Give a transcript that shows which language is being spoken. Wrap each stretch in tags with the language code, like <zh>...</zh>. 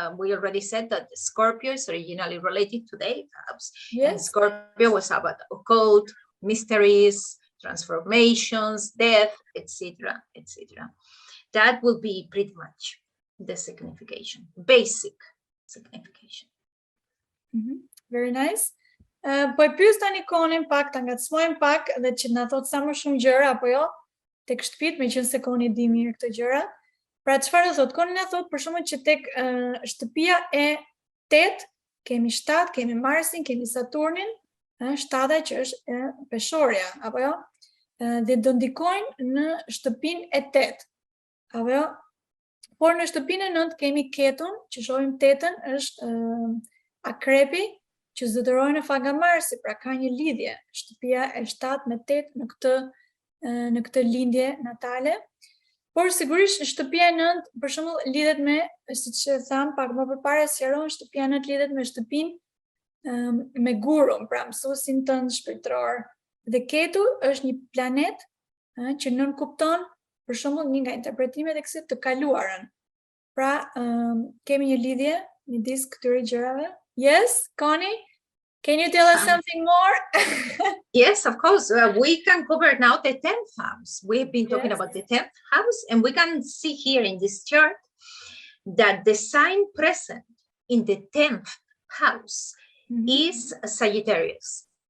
<en>We already said that Scorpio is originally related to the 8th house. And Yes. Scorpio was about occult, mysteries, transformations, death, etc., etc. That will be pretty much the signification, basic signification. Very nice.</en> <sq>Po e pyes tani Conin pak, ta ngacmojmë pak dhe që na thot sa më shumë gjëra apo jo tek shtëpit, meqense Coni di mirë këto gjëra. Pra çfarë do thot? Coni na thot për shembull që tek shtëpia e 8 kemi 7, kemi Marsin, kemi Saturnin, shtata që është peshorja apo jo? Dhe do ndikojnë në shtëpinë e 8. Apo jo? Por në shtëpinë e 9 kemi Ketun, që shohim 8-ën është akrepi, që zotërojnë në fakt nga Marsi, pra ka një lidhje shtëpia e 7 me 8 në këtë lindje natale. Por sigurisht shtëpia e 9 për shembull lidhet me, siç e tham pak më përpara, sqaron shtëpia e 9 lidhet me shtëpinë me gurun, pra mësuesin tënd shpirtëror. Dhe Ketu është një planet që nënkupton për shembull një nga interpretimet e kësaj të kaluarën. Pra kemi një lidhje midis këtyre gjërave.</sq> <en>Yes, Connie, can you tell us something more? Yes, of course. We can cover now the 10th house. We've been talking Yes. about the 10th house, and we can see here in this chart that the sign present in the 10th house is Sagittarius.</en>